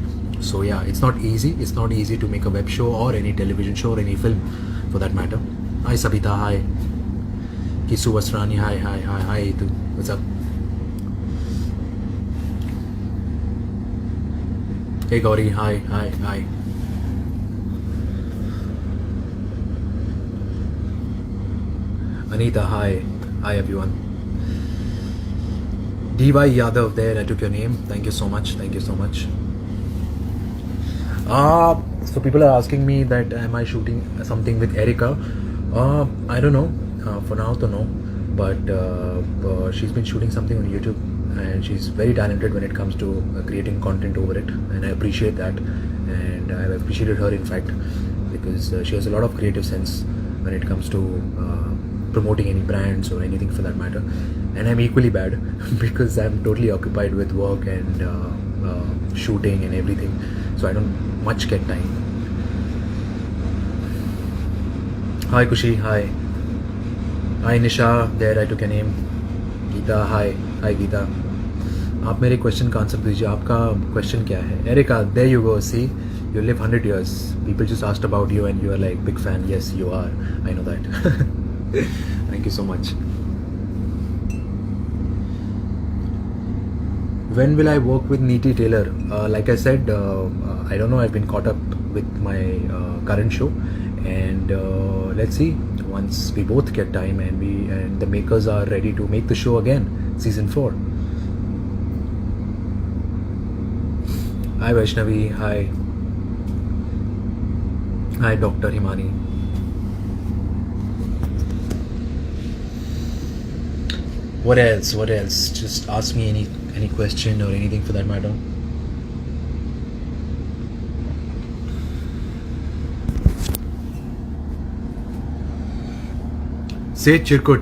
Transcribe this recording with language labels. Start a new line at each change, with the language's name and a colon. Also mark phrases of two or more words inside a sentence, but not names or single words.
English: So yeah, it's not easy to make a web show or any television show or any film for that matter. Hi Sabita, hi Kisu Wasrani, hi Itu. What's up? Hey Gauri, hi. Anita, hi everyone. DY Yadav, there I took your name. Thank you so much. So people are asking me that am I shooting something with Erica? I don't know. For now to know, but she's been shooting something on YouTube, and she's very talented when it comes to creating content over it, and I appreciate that, and I've appreciated her in fact, because she has a lot of creative sense when it comes to promoting any brands or anything for that matter, and I'm equally bad because I'm totally occupied with work and shooting and everything, so I don't much get time. Hi Kushi, hi Nisha, there I took your name. Geeta, hi Geeta.
Hindi: आप मेरे क्वेश्चन का आंसर दीजिए. आपका क्वेश्चन क्या है?
English: Erica, there you go. See, you live 100 years. People just asked about you and you are like big fan. Yes, you are. I know that. Thank you so much. When will I work with Neeti Taylor? Like I said, I don't know. I've been caught up with my current show, and let's see. Once we both get time and the makers are ready to make the show again, season 4. Hi Vaishnavi, hi Dr. Himani. What else? Just ask me any question or anything for that matter. Say Chirkut.